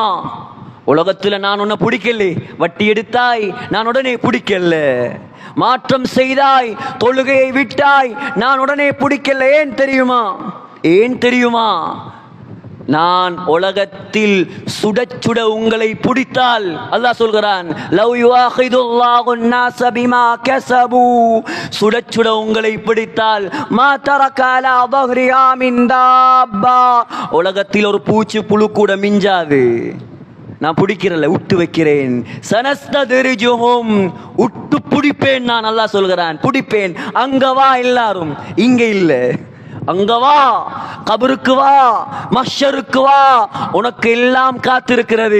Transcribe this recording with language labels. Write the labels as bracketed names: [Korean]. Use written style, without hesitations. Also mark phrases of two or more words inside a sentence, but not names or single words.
[Tamil] உலகத்தில் நான் உன்னை பிடிக்கல. வட்டி எடுத்தாய், நான் உடனே பிடிக்கல. மாற்றம் செய்தாய், தொழுகையை விட்டாய், நான் உடனே பிடிக்கல. ஏன் தெரியுமா? நான் உலகத்தில் சுட சுட உங்களை பிடித்தால், அல்லாஹ் சொல்கிறான், [Arabic] ولو يؤاخذ الله الناس بما كسبوا, [Tamil] சுட சுட உங்களை பிடித்தால், [Arabic] ما ترك على ظهرها من دابة, [Tamil] உலகத்தில் ஒரு பூச்சி புழு கூட மிஞ்சாது. நான் பிடிக்கிறல, விட்டு வைக்கிறேன். சனஸ்ததிரிஜுஹும், விட்டு பிடிப்பேன் நான். அல்லாஹ் சொல்கிறான், பிடிப்பேன். அங்க வா, எல்லாரும் இங்க இல்ல, அங்க வா, கபருக்கு வா, மஹ்ஷருக்கு வா, உனக்கு எல்லாம் காத்திருக்கிறது.